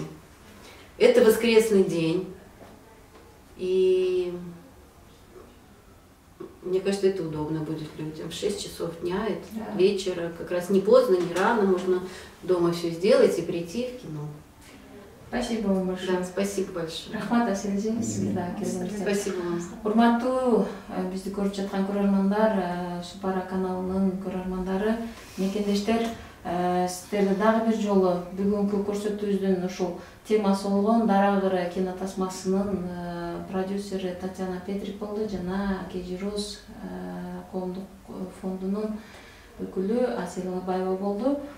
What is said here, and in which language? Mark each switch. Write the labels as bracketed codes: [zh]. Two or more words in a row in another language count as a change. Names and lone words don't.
[ru] Это воскресный день. И мне кажется, это удобно будет людям. В 6 часов дня, это вечера, как раз не поздно, не рано, можно дома все сделать и прийти в кино. Спасибо вам большое. Да, спасибо большое. [kk] Рахмат, Асележе, сізге да келгениңизге. [ru] Спасибо вам. [ky] Урматтуу бизди көрүп жаткан көрөрмандар, Супара каналынын көрөрмандары, мекендештер, сиздерди дагы бир жолу бүгүнкү көрсөтүүбүздүн ушул темасы болгон Дарагыры кинотасмасынын продюсери Татьяна Петрик болду жана Кежирус коомдук фондунун өкүлү Асель Албаева болду.